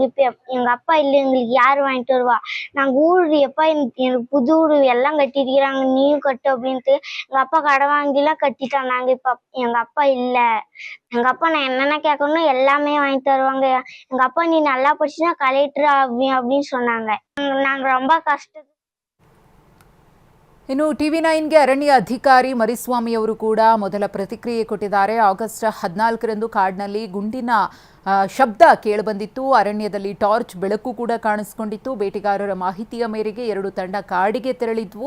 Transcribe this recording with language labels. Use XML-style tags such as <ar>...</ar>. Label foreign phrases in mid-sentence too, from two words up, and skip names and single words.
<ta>இப்போ எங்க அப்பா இல்லை, எங்களுக்கு யார் வாங்கிட்டு வருவா? நாங்கள் ஊர் எப்பா எனக்கு புது வீடு எல்லாம் கட்டிருக்கிறாங்க, நீயும் கட்டு அப்படின்ட்டு எங்க அப்பா கடை வாங்கிலாம் கட்டிட்டாங்க. இப்போ எங்க அப்பா இல்லை. எங்க அப்பா நான் என்னென்ன கேட்கணும் எல்லாமே வாங்கி தருவாங்க. எங்க அப்பா நீ நல்லா படிச்சுன்னா கலெக்டர் அப்படின்னு சொன்னாங்க. நாங்க ரொம்ப கஷ்ட.</ta> <kn>ಇನ್ನು TV9ಗೆ ಅರಣ್ಯ ಅಧಿಕಾರಿ ಮರಿಸ್ವಾಮಿ ಅವರು ಕೂಡ ಮೊದಲ ಪ್ರತಿಕ್ರಿಯೆ ಕೊಟ್ಟಿದ್ದಾರೆ. ಆಗಸ್ಟ್ 14ರಂದು ಕಾಡಿನಲ್ಲಿ ಗುಂಡಿನ ಶಬ್ದ ಕೇಳಿಬಂದಿತ್ತು. ಅರಣ್ಯದಲ್ಲಿ ಟಾರ್ಚ್ ಬೆಳಕು ಕೂಡ ಕಾಣಿಸಿಕೊಂಡಿತ್ತು. ಬೇಟೆಗಾರರ ಮಾಹಿತಿಯ ಮೇರೆಗೆ 2 ತಂಡ ಕಾಡಿಗೆ ತೆರಳಿದ್ವು.</kn>